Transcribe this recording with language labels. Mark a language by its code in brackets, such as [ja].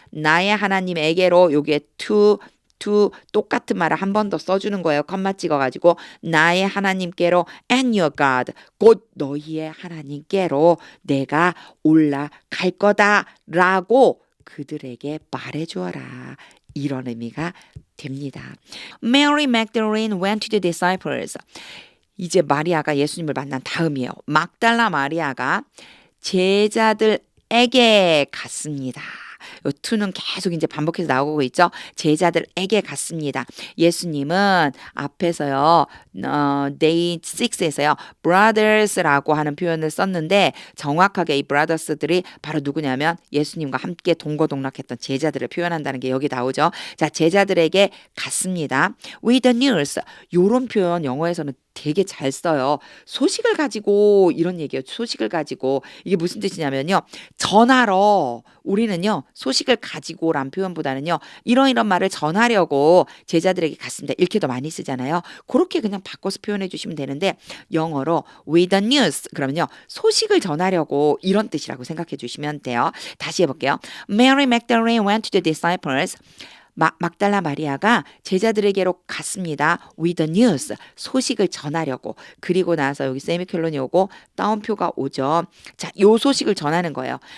[ko] 나의 하나님에게로 요게 to 똑같은 말을 한 번 더 써주는 거예요. 컴마 찍어가지고 나의 하나님께로 [en] and your God [ko] 곧 너희의 하나님께로 내가 올라갈 거다라고 그들에게 말해주어라. 이런 의미가 됩니다. [en] Mary Magdalene went to the disciples. [ko] 이제 마리아가 예수님을 만난 다음이에요. 막달라 마리아가 제자들에게 갔습니다. 요 to는 계속 이제 반복해서 나오고 있죠. 제자들에게 갔습니다. 예수님은 앞에서요, day 6에서요, brothers라고 하는 표현을 썼는데 정확하게 이 brothers들이 바로 누구냐면 예수님과 함께 동거동락했던 제자들을 표현한다는 게 여기 나오죠. 자, 제자들에게 갔습니다. [en] With the news. [ko] 요런 표현 영어에서는 되게 잘 써요. 소식을 가지고 이런 얘기예요. 소식을 가지고 이게 무슨 뜻이냐면요. 전하러 우리는요. 소식을 가지고란 표현보다는요. 이런 말을 전하려고 제자들에게 갔습니다. 이렇게 더 많이 쓰잖아요. 그렇게 그냥 바꿔서 표현해 주시면 되는데 영어로 [en] with the news [ko] 그러면요. 소식을 전하려고 이런 뜻이라고 생각해 주시면 돼요. 다시 해볼게요. [en] Mary Magdalene went to the disciples. [ko] 막달라 마리아가 제자들에게로 갔습니다. [en] With the news. [ko] 소식을 전하려고. 그리고 나서 여기 세미콜론이 오고 따옴표가 오죠. 자, 요 소식을 전하는 거예요.